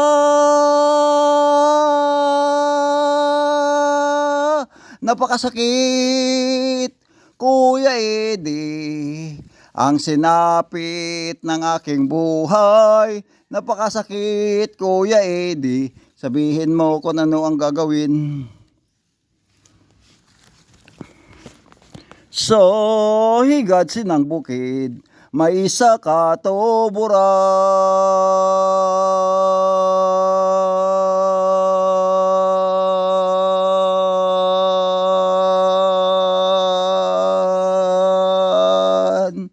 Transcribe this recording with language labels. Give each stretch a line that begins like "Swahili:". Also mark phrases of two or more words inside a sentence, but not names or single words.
Filipino: Napakasakit, Kuya Eddie, ang sinapit ng aking buhay. Napakasakit, Kuya Eddie. Sabihin mo kung ano ang gagawin. So,
Hiligaynon: higad sinang bukid, may isa ka tuburan.